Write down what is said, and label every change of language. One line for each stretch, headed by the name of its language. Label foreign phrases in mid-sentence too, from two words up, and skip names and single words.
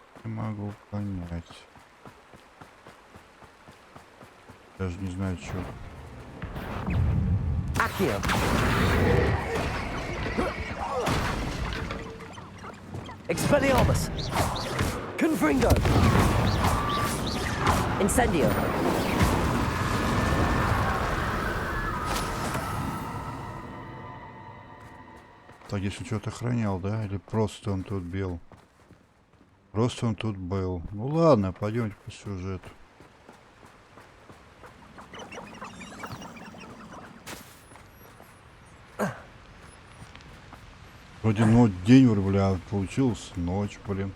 Russian: могу понять. Даже не знаю, что. Accio. Expelliarmus. Confringo. Incendio. Так, если что-то охранял, да? Или просто он тут бил? Просто он тут был. Ну ладно, пойдемте по сюжету. Вроде день, бля, получилось ночь, блин.